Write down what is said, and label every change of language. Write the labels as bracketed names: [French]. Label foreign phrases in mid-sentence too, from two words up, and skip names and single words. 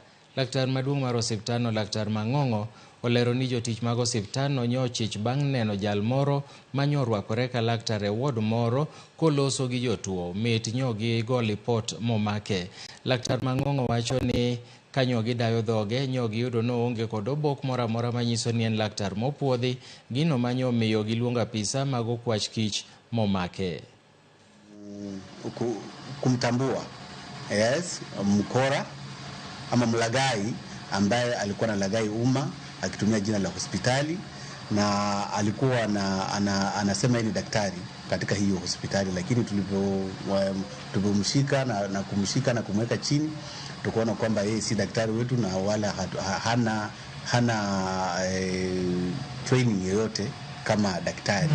[Luo (Kenya and Tanzania)] Laktar maduong' mar osiptandno, Laktar Mang'ong'o, olero ni jotich mag osiptandno nyochich bang' neno jal moro manyorwakore ka laktar e ward moro koloso gi jotuo. Mit nyogi go lipot momake. Laktar Mang'ong'o wacho ni kanyogi dayo dhoge, nyogi yudo no onge kod obok mora mora manyiso ni en laktar mopuodhi, gino manyo miyo giluongo apisa mag okwach kich momake. [Swahili] Kumtambua mkora ama mlagai ambaye alikuwa na lagai umma akitumia jina la hospitali, na alikuwa anasema ni daktari katika hiyo hospitali, lakini tulipomshika na kumshika na kumweka chini, tukaona kwamba yeye si daktari wetu na wala hana training yoyote kama daktari.